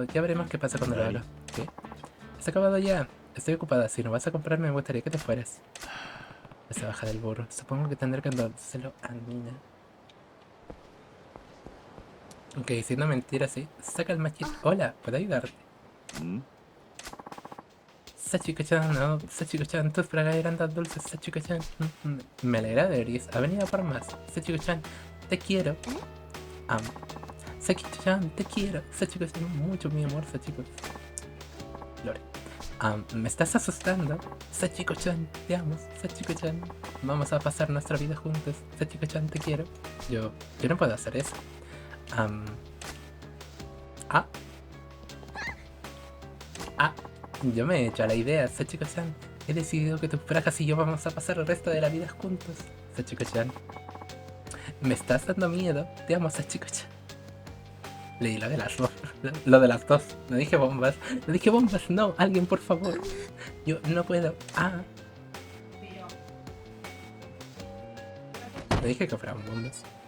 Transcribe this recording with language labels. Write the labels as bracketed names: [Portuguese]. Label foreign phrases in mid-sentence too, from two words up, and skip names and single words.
[Spanish] Ya veremos qué pasa cuando lo haga. ¿Qué? ¿Has acabado ya? Estoy ocupada. Si no vas a comprar, me gustaría que te fueras. Se baja del burro. Supongo que tendré que dárselo a Nina. Ok, diciendo mentiras, sí. Saca el machete. Hola, ¿puedo ayudarte? Sachiko-chan, no, Sachiko-chan, tus bragas eran tan dulces, Sachiko-chan. Me alegra de Eris, ha venido por más. Sachiko-chan, te quiero. Sachiko-chan, te quiero. Sachiko-chan, mucho mi amor, Sachiko. Lore. Me estás asustando. Sachiko-chan, te amo, Sachiko-chan. Vamos a pasar nuestra vida juntos. Sachiko-chan, te quiero. Yo no puedo hacer eso. Yo me he hecho a la idea, Sachiko-chan. He decidido que tus bragas y yo vamos a pasar el resto de la vida juntos. Sachiko-chan. Me estás dando miedo. Te amo, Sachiko-chan. Leí lo de las dos. Lo de las dos. No dije bombas. No dije bombas. No, alguien por favor. Yo no puedo. No dije que fueran bombas.